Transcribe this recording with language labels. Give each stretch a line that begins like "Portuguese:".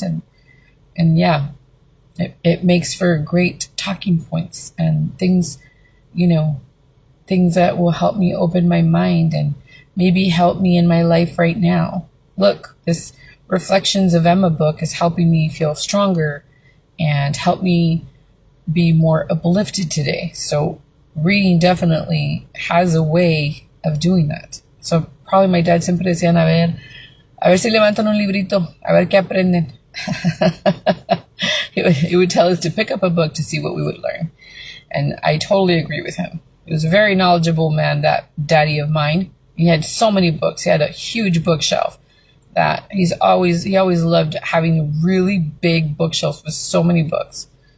English: And yeah, it makes for great talking points and things, things that will help me open my mind and maybe help me in my life right now. Look, this Reflections of Emma book is helping me feel stronger and help me be more uplifted today. So reading definitely has a way of doing that. So probably my dad
Spanish: siempre decían, a ver si levantan un librito, a ver qué aprenden.
English: He would tell us to pick up a book to see what we would learn. And I totally agree with him. He was a very knowledgeable man, that daddy of mine. He had so many books. He had a huge bookshelf that he always loved having a really big bookshelf with so many books.